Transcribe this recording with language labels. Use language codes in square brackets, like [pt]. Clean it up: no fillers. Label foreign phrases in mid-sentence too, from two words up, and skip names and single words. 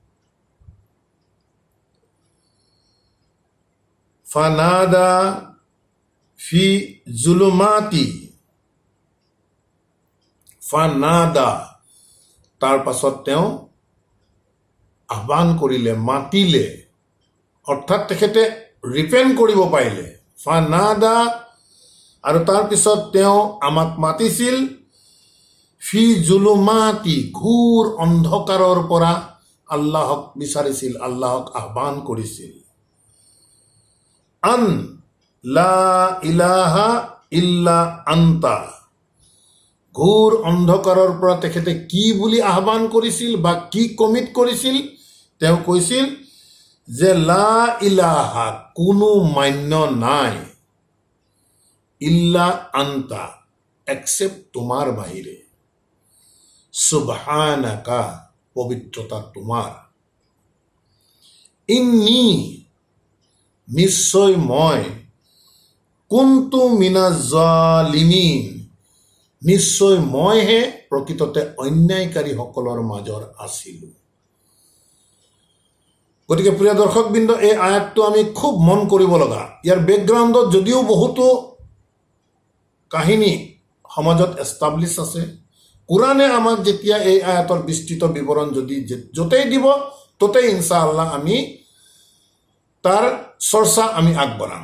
[ar] فنادى في الظلمات, [as] ফানাদা তাৰ পাছত তেওঁ আহ্বান কৰিলে, মাতিলে, অৰ্থাৎ তেখেতে ৰিপেণ্ট কৰিব পাৰিলে। ফানাদা আৰু তাৰপিছত তেওঁ আমাক মাতিছিল, [ar] في الظلمات [as] ঘোৰ অন্ধকাৰৰ পৰা আল্লাহক বিচাৰিছিল, আল্লাহক আহ্বান কৰিছিল। [ar] أن لا إله إلا أنت, [as] ঘোৰ অন্ধকাৰৰ পৰা তেখেতে কি বুলি আহ্বান কৰিছিল বা কি কমিট কৰিছিল? তেওঁ কৈছিল যে [ar] لا إله [as] কোনো মান্য নাই, [ar] إلا أنت [as] এক্সেপ্ট তোমাৰ বাহিৰে, সুবহানাকা পবিত্ৰতা তোমাৰ, ইন্নী নিশ্চয় মই, [ar] كنت من الظالمين [as] নিশ্চয় মইহে প্ৰকৃততে অন্যায়কাৰীসকলৰ মাজৰ আছিলোঁ। গতিকে প্ৰিয় দৰ্শকবৃন্দ, এই আয়াতটো আমি খুব মন কৰিব লগা। ইয়াৰ বেকগ্ৰাউণ্ডত যদিও বহুতো কাহিনী সমাজত এষ্টাব্লিছ আছে, কোৰাণে আমাক যেতিয়া এই আয়াতৰ বিস্তৃত বিৱৰণ যদি য'তেই দিব ত'তেই ইনশাআল্লাহ আমি তাৰ চৰ্চা আমি আগবঢ়াম।